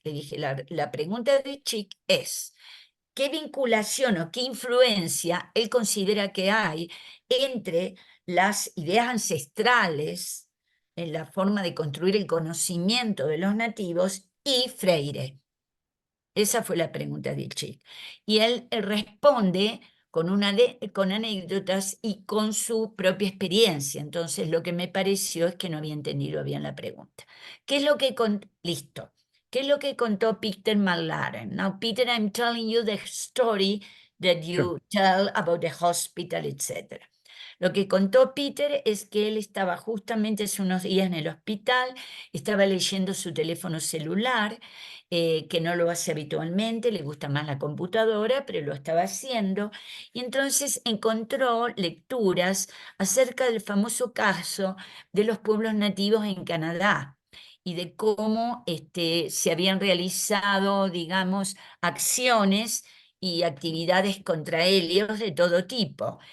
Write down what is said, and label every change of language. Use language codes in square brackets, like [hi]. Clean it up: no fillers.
[es] Le dije, la pregunta de Ichit es, ¿qué vinculación o qué influencia él considera que hay entre las ideas ancestrales en la forma de construir el conocimiento de los nativos y Freire? Esa fue la pregunta de Chick. Y él responde con anécdotas y con su propia experiencia. Entonces, lo que me pareció es que no había entendido bien la pregunta. ¿Qué es lo que listo? ¿Qué es lo que contó Peter McLaren? [en] Now, Peter, I'm telling you the story that you tell about the hospital, etc. [es] Lo que contó Peter es que él estaba justamente hace unos días en el hospital, estaba leyendo su teléfono celular, que no lo hace habitualmente, le gusta más la computadora, pero lo estaba haciendo, y entonces encontró lecturas acerca del famoso caso de los pueblos nativos en Canadá y de cómo se habían realizado, digamos, acciones y actividades contra ellos de todo tipo.